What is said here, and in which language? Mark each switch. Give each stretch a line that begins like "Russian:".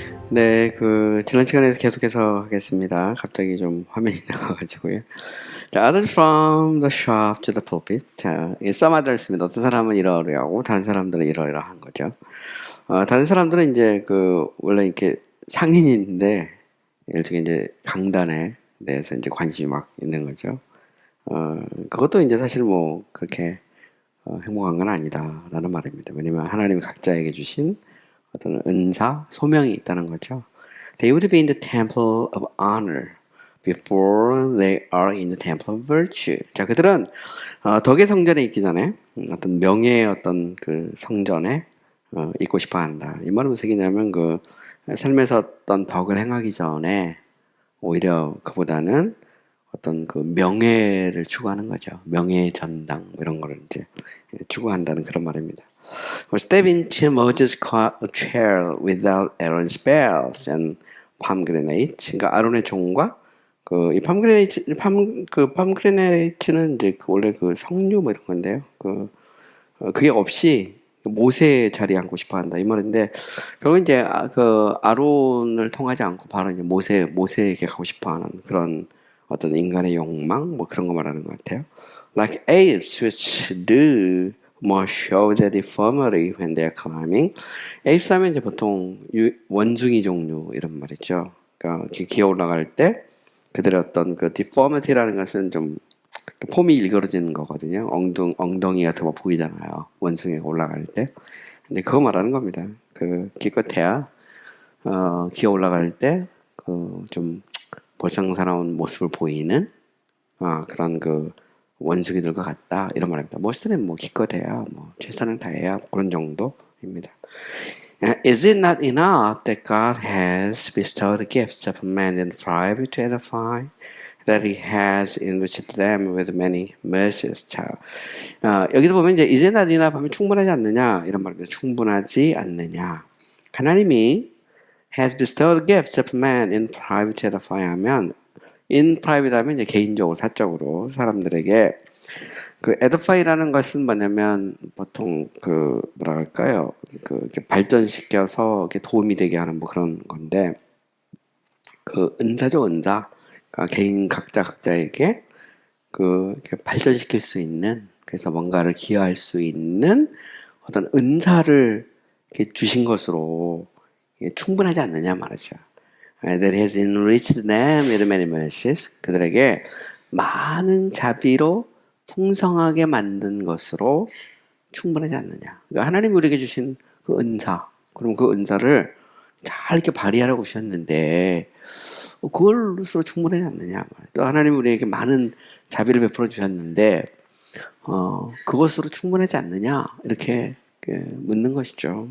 Korean: 네, 지난 시간에서 계속해서 하겠습니다. 갑자기 좀 화면이 나와가지고요.
English: 자, others from the shop to the pulpit.
Korean: 자, 이
English: some others
Korean: 입니다. 어떤 사람은 이러이러하고, 다른 사람들은 이러이러한 거죠. 다른 사람들은 이제 원래 이렇게 상인인데, 일종의 이제 강단에 대해서 이제 관심이 막 있는 거죠. 그것도 이제 사실 뭐, 그렇게, 행복한 건 아니다라는 말입니다. 왜냐면 하나님이 각자에게 주신 어떤 은사, 소명이 있다는 거죠.
English: They would be in the temple of honor before they are in the temple of virtue.
Korean: 자, 그들은 덕의 성전에 있기 전에 어떤 명예의 어떤 그 성전에 있고 싶어 한다. 이 말은 무슨 얘기냐면 삶에서 어떤 덕을 행하기 전에 오히려 그보다는 어떤 그 명예를 추구하는 거죠. 명예의 전당 이런 거를 이제 추구한다는 그런 말입니다.
English: Step into Moses' chair without Aaron's bells and pomegranates.
Korean: 그러니까 아론의 종과 이 pomegranate는 이제 원래 석류 뭐 이런 건데요. 그게 없이 모세의 자리에 앉고 싶어 한다 이 말인데 결국 이제 아론을 통하지 않고 바로 이제 모세에게 가고 싶어하는 그런 어떤 인간의 욕망 뭐 그런 거 말하는 것 같아요.
English: Like apes which do more show their deformity when they are climbing.
Korean: apes 하면 이제 보통 원숭이 종류 이런 말이죠. 그러니까 기어 올라갈 때 그들의 어떤 그 deformity라는 것은 좀 폼이 일그러지는 거거든요. 엉덩이 같은 거 보이잖아요. 원숭이가 올라갈 때. 근데 그거 말하는 겁니다. 기껏해야 기어 올라갈 때 좀 볼상사나운 모습을 보이는 그런 원숭이들과 같다 이런 말입니다. 멋스는 뭐 기껏해야 뭐 최선을 다해야 그런 정도입니다.
English: Is it not enough that God has bestowed gifts of man and private to edify, that He has enriched them with many mercies?
Korean: 자, 여기서 보면 이제
English: is it not enough
Korean: 하면 충분하지 않느냐 이런 말입니다. 충분하지 않느냐. 하나님이
English: has bestowed gifts of man in private to edify
Korean: 하면 in private 하면 이제 개인적으로 사적으로 사람들에게 edify라는 것은 뭐냐면 보통 뭐라 할까요? 이렇게 발전시켜서 이렇게 도움이 되게 하는 뭐 그런 건데 은사죠 은사. 그러니까 개인 각자에게 이렇게 발전시킬 수 있는 그래서 뭔가를 기여할 수 있는 어떤 은사를 이렇게 주신 것으로 충분하지 않느냐 말이죠.
English: That has enriched them with many mercies.
Korean: 그들에게 많은 자비로 풍성하게 만든 것으로 충분하지 않느냐. 그러니까 하나님 우리에게 주신 그 은사, 그럼 그 은사를 잘 이렇게 발휘하라고 주셨는데 그걸로서 충분하지 않느냐. 또 하나님 우리에게 많은 자비를 베풀어 주셨는데 그것으로 충분하지 않느냐 이렇게 묻는 것이죠.